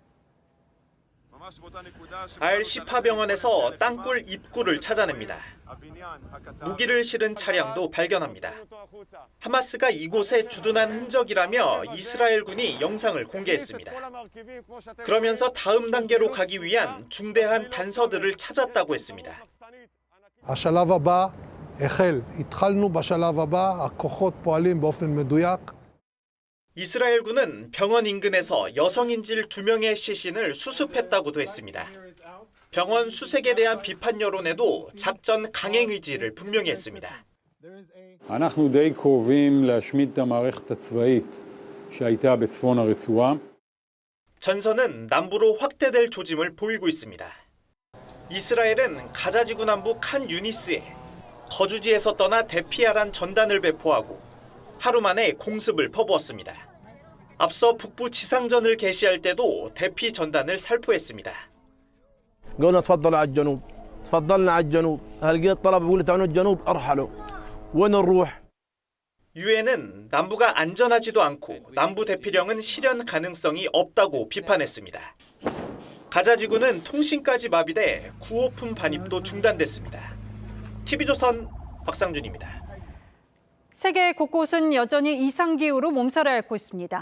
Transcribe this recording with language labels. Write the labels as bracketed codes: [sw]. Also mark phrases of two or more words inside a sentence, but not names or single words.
[ko] 알-시파 병원에서 땅굴 입구를 찾아냅니다. 무기를 실은 차량도 발견합니다. 하마스가 이곳에 주둔한 흔적이라며 이스라엘군이 영상을 공개했습니다. 그러면서 다음 단계로 가기 위한 중대한 단서들을 찾았다고 했습니다. [he] השלב הבא החל. התחלנו בשלב הבא, הכוחות פועלים באופן מדויק. [ko] 이스라엘군은 병원 인근에서 여성인질 2명의 시신을 수습했다고도 했습니다. 병원 수색에 대한 비판 여론에도 작전 강행 의지를 분명히 했습니다. [he] אנחנו די קרובים להשמיד את המערכת הצבאית שהייתה בצפון הרצועה. [ko] 전선은 남부로 확대될 조짐을 보이고 있습니다. 이스라엘은 가자 지구 남부 칸 유니스에 거주지에서 떠나 대피하란 전단을 배포하고 하루 만에 공습을 퍼부었습니다. 앞서 북부 지상전을 개시할 때도 대피 전단을 살포했습니다. [ar] قلنا تفضلوا على الجنوب تفضلنا على الجنوب هلقيت طلب يقول تعالوا الجنوب ارحلوا وين نروح [ko] 유엔은 남부가 안전하지도 않고 남부 대피령은 실현 가능성이 없다고 비판했습니다. 가자 지구는 통신까지 마비돼 구호품 반입도 중단됐습니다. TV조선 박상준입니다. 세계 곳곳은 여전히 이상기후로 몸살을 앓고 있습니다.